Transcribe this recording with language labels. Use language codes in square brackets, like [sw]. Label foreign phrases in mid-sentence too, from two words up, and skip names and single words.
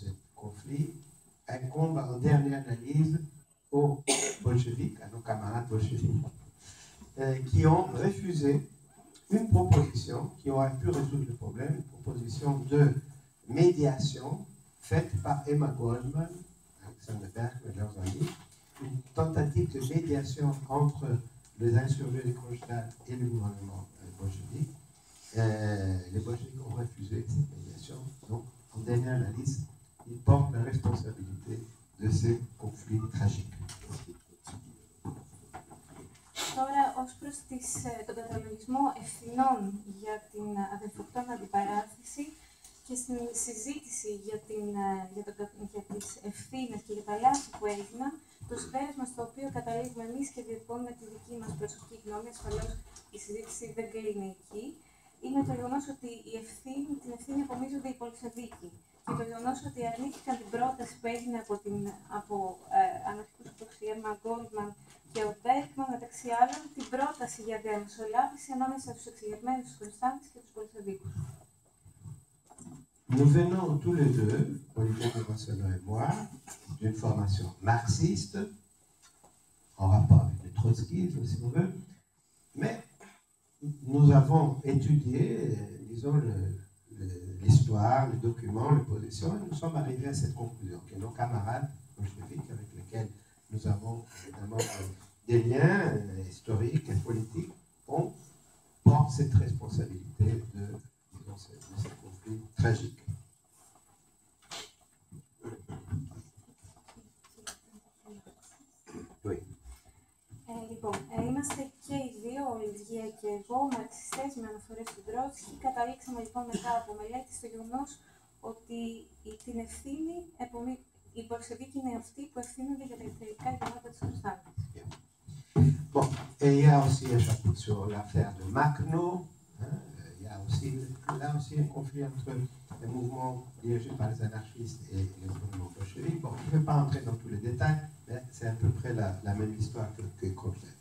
[fr] conflit incombe en dernière analyse aux bolcheviks, à nos camarades bolcheviks, qui ont refusé une proposition qui aurait pu résoudre le problème, une proposition de médiation faite par Emma Goldman, Alexander Berkman et leurs amis, une tentative de médiation entre les insurgés de Kronstadt et le gouvernement bolchevique. Les bolcheviks ont refusé cette médiation, donc en dernière analyse, ils portent la responsabilité de ces conflits tragiques. [el] Τώρα, ως προς τον καταλογισμό ευθυνών για την αδελφοκτόνα αντιπαράθεση και στην συζήτηση για τις ευθύνες και για τα λάθη που έγιναν, το συμπέρασμα στο οποίο καταλήγουμε εμείς και διατυπώνουμε τη δική μας προσωπική γνώμη, ασφαλώς η συζήτηση δεν κλείνει εκεί, είναι το γεγονός ότι την ευθύνη απομίζονται οι Μπολσεβίκοι. Και το γεγονός ότι αρνήθηκαν την πρόταση που έγινε από αναρχικούς όπως η Emma Goldman και ο Beckman, μεταξύ άλλων, την πρόταση για διαμεσολάβηση ανάμεσα στους εξεγερμένους της Κροστάνδης και τους Μπολσεβίκους. [fr] Nous venons tous les deux, Olivier de Barcelone et moi, d'une formation marxiste, en rapport avec le trotskisme, si on veut, mais nous avons étudié, disons, l'histoire, les documents, les positions, et nous sommes arrivés à cette conclusion, que nos camarades bolcheviques, avec lesquels nous avons évidemment des liens historiques et politiques, portent cette responsabilité de ces conflits tragiques. Oui. [el] Λοιπόν, είμαστε και οι δύο, ο Ολιβιέ και εγώ, μαρξιστές με αναφορές του Τρότσκι. Καταλήξαμε λοιπόν μετά από μελέτη στο γεγονός ότι την ευθύνη, οι Μπολσεβίκοι είναι αυτοί που ευθύνονται για τα τελικά γεγονότα της Κροστάνδης. [fr] Bon, et il y a aussi un chapitre sur l'affaire de Makhno. Il y a aussi, là aussi un conflit entre les mouvements dirigés par les anarchistes et les mouvements bolcheviques. Bon, je ne vais pas entrer dans tous les détails, mais c'est à peu près la même histoire que Kronstadt.